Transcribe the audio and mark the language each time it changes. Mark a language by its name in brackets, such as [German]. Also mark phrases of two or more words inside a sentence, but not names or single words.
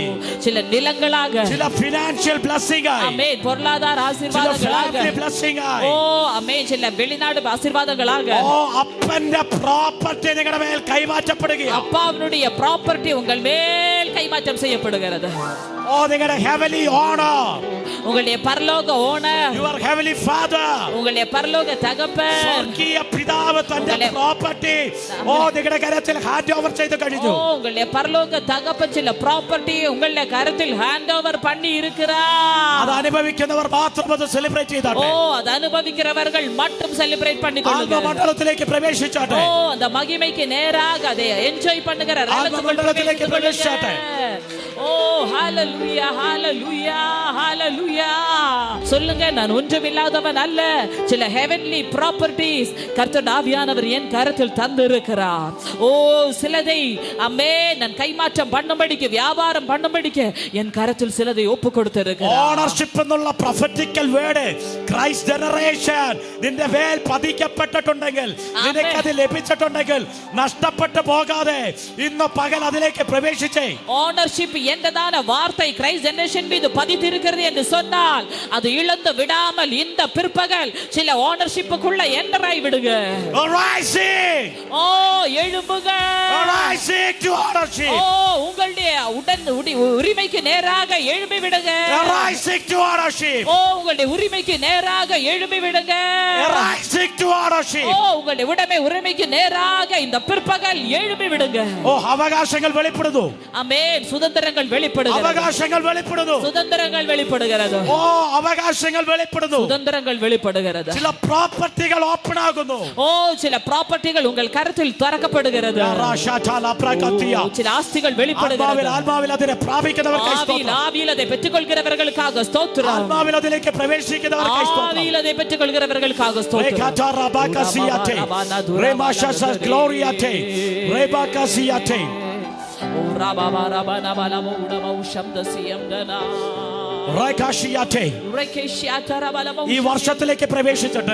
[Tamil] சில நிலங்களாக, [Malayalam] ചില [English] financial blessing [Malayalam] ആയി, [Tamil] ஆமென் பொருளாதார [Malayalam] ചില [Tamil] ஆசீர்வாதங்களாக, [English] family blessing [Malayalam] ആയി. [Tamil] ஓ ஆமென் சில வெளிநாடு ஆசீர்வாதங்களாக. [Malayalam] ഓ അപ്പന്റെ പ്രോപ്പർട്ടി നിങ്ങളുടെ മേൽ കൈമാറ്റപ്പെടുകയാണ്. [Tamil] அப்பாவினுடைய ப்ராப்பர்ட்டி உங்கள் மேல் கைமாற்றம் செய்யப்படுகிறது. [Malayalam] ഓ നിങ്ങളുടെ [English] heavenly owner, [Tamil] உங்களுடைய பரலோக ஓனர், [English] your heavenly father, [Tamil] உங்களுடைய பரலோக தகப்பன், [Malayalam] സ്വർഗീയ പിതാവ് തന്റെ പ്രോപ്പർട്ടി ഓ നിങ്ങളുടെ കരത്തിൽ [English] hand over [Malayalam] ചെയ്ത് കഴിഞ്ഞു. [Tamil] ஓ உங்களுடைய பரலோக தகப்பன் சில ப்ராப்பர்ட்டி உங்களுடைய கரத்தில் [English] hand over [Tamil] பண்ணி இருக்கிறார். [Malayalam] അത് അനുഭവിക്കുന്നവർ മാത്രം അത് സെലിബ്രേറ്റ് ஓ ചെയ്താട്ടെ. [Tamil] அது அனுபவிக்கிறவர்கள் மட்டும் செலிப்ரேட் பண்ணி கொள்ளுங்க. [Malayalam] ആത്മമണ്ഡലത്തിലേക്ക് പ്രവേശിച്ചാട്ടെ. [Tamil] ஓ அந்த மகிமைக்கு நேராக அதை என்ஜாய் பண்ணுகிற [Malayalam] ആത്മമണ്ഡലത്തിലേക്ക് പ്രവേശിച്ചാട്ടെ. [Tamil] ஓ ஹalleluya ஹalleluya ஹalleluya. சொல்லுங்க, நான் ஒன்றுமில்லாதவன் அல்ல. சில [English] heavenly properties [Tamil] கர்த்தர் ஆவியானவர் என் கரத்தில் தந்திருக்கிறார். ஓ சிலதை அம்மே நான் கைமாற்றம் பண்ணும்படிக்கு, வியாபாரம் பண்ணும்படிக்கு என் கரத்தில் சிலதை ஒப்பு கொடுத்திருக்கிறார். ഓണർഷിപ്പ് എന്നുള്ള [English] prophetical word Christ generation [Tamil] നിന്റെ മേൽ പതിക്കപ്പെട്ടിട്ടുണ്ടെങ്കിൽ, നിനക്കത് ലഭിച്ചിട്ടുണ്ടെങ്കിൽ നഷ്ടപ്പെട്ടു പോകാതെ ഇന്ന് പകൽ അതിലേക്ക് പ്രവേശിച്ചേ. ஓனர்ஷிப் என்றதான வார்த்தை [English] Christ generation [Tamil] மீது பதித்திருக்கிறது என்று சொன்னால் அது இழந்து விடாமல் இந்த பிற்பகல் சில ஓனர்ஷிப்புக்குள்ள என்டராய் விடுங்க. ஓ எழும்புங்க. ஓ உங்களுடைய உரிமைக்கு நேராக எழும்பி விடுங்க. ஓ உங்களுடைய உரிமைக்கு நேராக எழும்பி விடுங்க. ஓ உங்களுடைய உரிமைக்கு நேராக இந்த பிற்பகல் எழும்பி விடுங்க. [Malayalam] ഓ അവകാശങ്ങൾ വെളിപ്പെടുന്നു. [Tamil] ആമേൻ சுதந்திரங்கள் வெளிப்படுகிறது. [Malayalam] അവകാശങ്ങൾ വെളിപ്പെടുന്നു. [Tamil] சுதந்திரங்கள் வெளிப்படுகிறது. [Malayalam] ഓ അവകാശങ്ങൾ വെളിപ്പെടുന്നു. [Tamil] சுதந்திரங்கள் வெளிப்படுகிறது. [Malayalam] ചില പ്രോപ്പർട്ടികൾ ഓപ്പൺ ആകുന്നു. [Tamil] ஓ சில ப்ராப்பர்ட்டிகள் உங்கள் கரத்தில் திறக்கப்படுகிறது. சில ஆஸ்திகள் வெளிப்படுகிறது. [Malayalam] ആത്മാവിൽ അതിനെ പ്രാപിക്കുന്നവർക്കായി സ്തോത്രം. [Tamil] ஆவியில் அதை பெற்றுக்கொள்கிறவர்களுக்காக ஸ்தோத்திரம். [Malayalam] ആത്മാവിൽ അതിലേക്ക് പ്രവേശിക്കുന്നവർക്കായി സ്തോത്രം. [Tamil] ஆவியில் அதை பெற்றுக்கொள்கிறவர்களுக்காக ஸ்தோத்திரம். ஓ ராபா ராபா நபல மூடம உஷம்தசியம்தனா [Malayalam] ഈ വർഷത്തിലേക്ക് പ്രവേശിച്ചിട്ട്